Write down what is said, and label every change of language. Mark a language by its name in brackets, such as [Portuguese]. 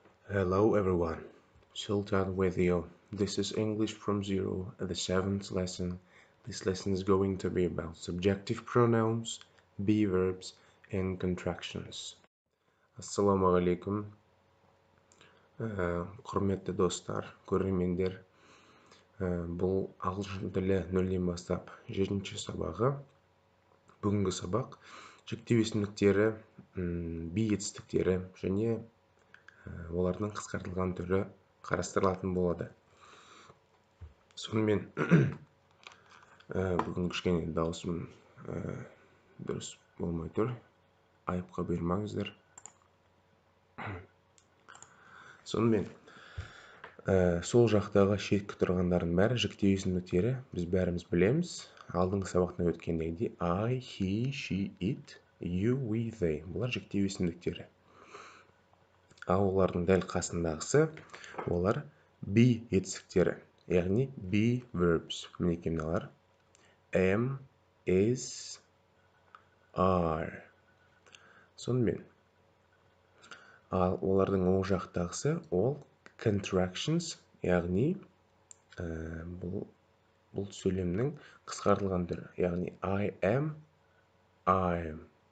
[English] Hello everyone, Sultan with you. This is English from Zero, the seventh lesson. This lesson is going to be about subjective pronouns, be verbs, and contractions. [Arabic] Assalamu alaikum. [Kazakh] Құрметті достар, көрермендер. Бұл ағылшын тілі 0-ден бастап 7-ші сабағы. Бүгінгі сабақ жіктеу есімдіктері, be етістіктері және олардың қысқартылған түрі қарастырылатын болады. Сонымен бүгін кішкене даусым дұрыс болмай тұр. Айыпқа бермеңіздер. Сонымен сол жақтағы шеткі тұрғандардың бәрі жіктеу есімдіктері біз бәріміз білеміз. Алдыңғы сабақта өткендегідей [English] I, he, she, it, you, we, they. [Kazakh] Бұлар жіктеу есімдіктері. Ал олардың дәл қасындағысы олар be етістіктері, яғни [English] be verbs. [Kazakh] Мінекей мыналар [English] am, is, are. [Kazakh] Сонымен ал олардың оң жақтағысы ол contractions, яғни бұл сөйлемнің қысқартылған түрі, яғни [English] I am, I'm.